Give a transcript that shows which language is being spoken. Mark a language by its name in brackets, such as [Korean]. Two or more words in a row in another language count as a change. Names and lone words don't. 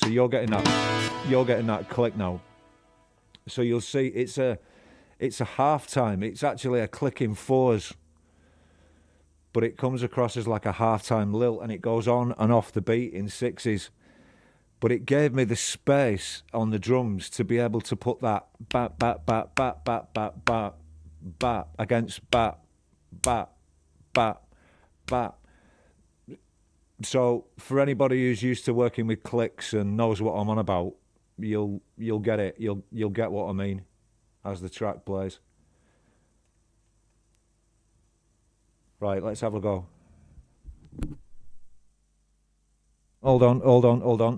[English] So you're getting that click now. So you'll see it's a half time. It's actually a click in 4s. But it comes across as like a half time lilt and it goes on and off the beat in 6s. But it gave me the space on the drums to be able to put that bat, bat, bat, bat, bat, bat, bat, bat against bat, bat, bat, bat. So for anybody who's used to working with clicks and knows what I'm on about, you'll get it. You'll get what I mean as the track plays. Right, let's have a go. Hold on.